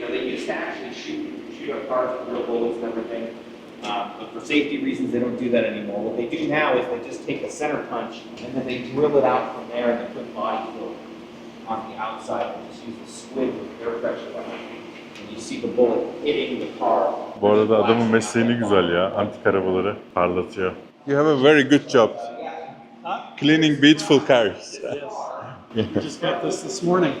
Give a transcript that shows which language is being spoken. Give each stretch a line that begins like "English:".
English: Now, they used to actually shoot up cars with real bullets and everything. But for safety reasons, they don't do that anymore. What they do now is they just take a center punch and then they drill it out from there and they put body filler on the outside and just use a squid with air pressure on it. And you see the bullet hitting the car.
Turkish: Bu arada adamın mesleğini güzel ya. Antik arabaları parlatıyor.
English: You have a very good job. Cleaning beautiful cars. We just got this morning.